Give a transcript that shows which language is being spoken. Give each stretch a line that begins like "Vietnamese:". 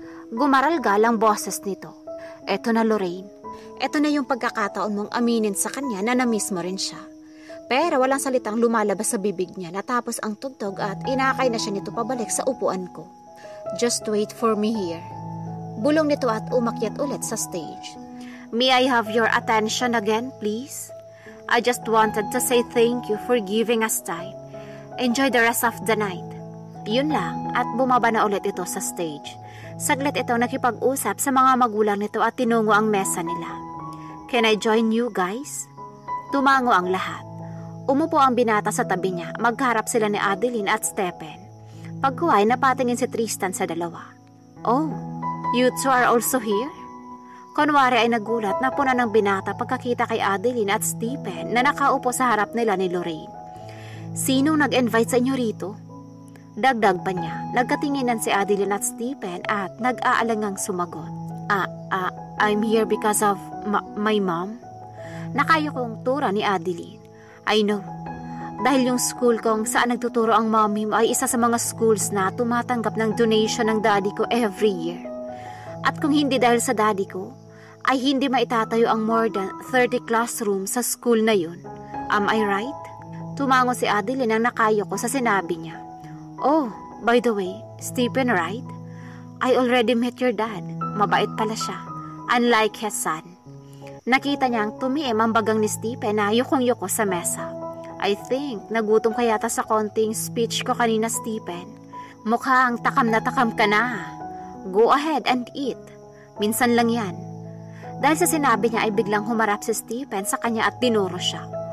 Filipino: Gumaral-gal ang boses nito. Eto na Lorraine. Ito na yung pagkakataon mong aminin sa kanya na namiss mo rin siya. Pero walang salitang lumalabas sa bibig niya natapos ang tugtog at inakay na siya nito pabalik sa upuan ko.
English: Just wait for me here.
Filipino: Bulong nito at umakyat ulit sa stage.
English: May I have your attention again, please? I just wanted to say thank you for giving us time. Enjoy the rest of the night.
Filipino: Yun lang at bumaba na ulit ito sa stage. Saglit ito nakipag-usap sa mga magulang nito at tinungo ang mesa nila.
English: Can I join you guys?
Filipino: Tumango ang lahat. Umupo ang binata sa tabi niya. Magharap sila ni Adeline at Stephen. Pagkuhay, napatingin si Tristan sa dalawa.
English: Oh, you two are also here?
Filipino: Kunwari ay nagulat na puna ng binata pagkakita kay Adeline at Stephen na nakaupo sa harap nila ni Lorraine. Sinong nag-invite sa inyo rito? Dagdag pa niya. Nagkatinginan si Adeline at Stephen at nag-aalangang sumagot.
English: I'm here because of my mom.
Filipino: Nakayo kong tura ni Adeline.
English: I know.
Filipino: Dahil yung school kong saan nagtuturo ang mommy mo ay isa sa mga schools na tumatanggap ng donation ng daddy ko every year. At kung hindi dahil sa daddy ko, ay hindi maitatayo ang more than 30 classrooms sa school na yun.
English: Am I right?
Filipino: Tumango si Adeline nang nakayo ko sa sinabi niya.
English: Oh, by the way, Stephen, right? I already met your dad.
Filipino: Mabait pala siya.
English: Unlike his son.
Filipino: Nakita niyang tumiim ang bagang ni Stephen na yukong-yuko sa mesa.
English: I think
Filipino: nagutom ka yata sa konting speech ko kanina, Stephen. Mukhang takam na takam ka na.
English: Go ahead and eat.
Filipino: Minsan lang yan. Dahil sa sinabi niya ay biglang humarap si Stephen sa kanya at tinuro siya.